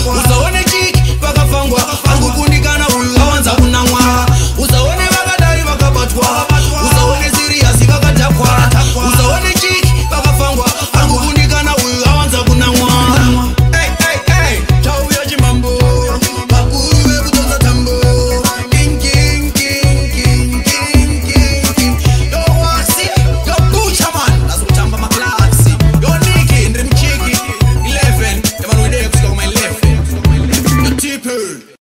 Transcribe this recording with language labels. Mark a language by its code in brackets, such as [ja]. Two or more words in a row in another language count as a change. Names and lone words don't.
[sn] Usaone chiki vakafangwa. Vangu kundikana uyu awanza kunamwa. Usaone vakadai vakabatwa. Usaone serious vakatakwa. Usaone chiki vakafangwa. Vangu kundikana uyu awanza kunamwa. Hey, hey, hey. Tauya chimambo. Vakuru vekutonza tambo. [en] King, king, king, king, king, king, king. Yo, wasi. Yo, Bucha, man. That's what I'm about, my class. Yo, Nicky, [sn] ndiri muchiki. Eleven. Evanhu vede kusvika kuma eleven. [en] Yo, T-Pain.